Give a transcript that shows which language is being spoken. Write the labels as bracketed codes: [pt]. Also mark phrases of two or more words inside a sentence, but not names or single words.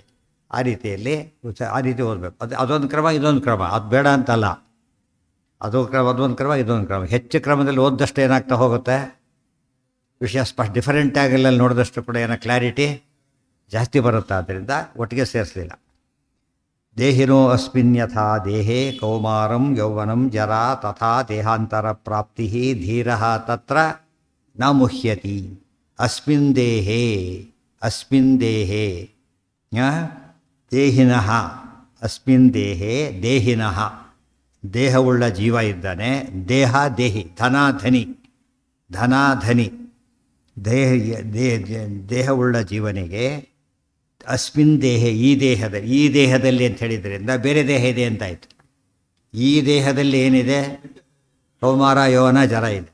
[kn] ಆ ರೀತಿಯಲ್ಲಿ ಆ ರೀತಿ ಓದಬೇಕು. ಅದೊಂದು ಕ್ರಮ, ಇದೊಂದು ಕ್ರಮ. ಅದು ಬೇಡ ಅಂತಲ್ಲ, ಅದೊಂದು ಕ್ರಮ, ಇದೊಂದು ಕ್ರಮ. ಹೆಚ್ಚು ಕ್ರಮದಲ್ಲಿ ಓದ್ದಷ್ಟು ಏನಾಗ್ತಾ ಹೋಗುತ್ತೆ, ವಿಷಯ ಸ್ಪಷ್ಟ ಡಿಫರೆಂಟ್ ಆಗಲ್ಲ ನೋಡಿದಷ್ಟು ಕೂಡ ಏನೋ ಕ್ಲಾರಿಟಿ ಜಾಸ್ತಿ ಬರುತ್ತೆ. ಆದ್ದರಿಂದ ಒಟ್ಟಿಗೆ ಸೇರಿಸಲಿಲ್ಲ. [sa] ದೇಹಿನೋ ಅಸ್ಮಿನ್ ಯಥಾ ದೇಹೇ ಕೌಮಾರಂ ಯೌವನಂ ಜರಾ ತಥಾ ದೇಹಾಂತರ ಪ್ರಾಪ್ತಿ ಧೀರ ತತ್ರ ನ ಮುಹ್ಯತಿ. ಅಸ್ಮಿನ್ ದೇಹೇ ದೇಹಿನಃ ಅಸ್ಮಿನ್ ದೇಹೇ ದೇಹಿನಃ [kn] ದೇಹವುಳ್ಳ ಜೀವ ಇದ್ದಾನೆ. [sa] ದೇಹಿ ಧನಾಧನಿ [kn] ದೇಹವುಳ್ಳ ಜೀವನಿಗೆ [sa] ಅಸ್ಮಿನ್ ದೇಹೆ [kn] ಈ ದೇಹದಲ್ಲಿ ಅಂತ ಹೇಳಿದ್ರಿಂದ ಬೇರೆ ದೇಹ ಇದೆ ಅಂತಾಯಿತು. ಈ ದೇಹದಲ್ಲಿ ಏನಿದೆ, ಕೌಮಾರ ಯೌವನ ಜರ ಇದೆ.